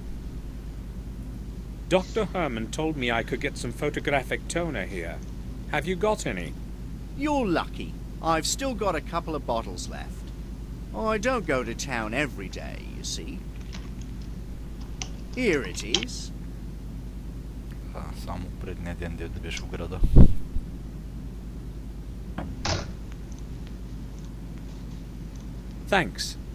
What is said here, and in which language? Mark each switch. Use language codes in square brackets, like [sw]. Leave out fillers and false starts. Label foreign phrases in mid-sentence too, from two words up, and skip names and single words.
[en] Dr. Herman told me I could get some photographic toner here. Have you got any? You're lucky. I've still got a couple of bottles left. I don't go to town every day, you see. Here it is. [bg] Само предния ден да беше в града. [en] Thanks.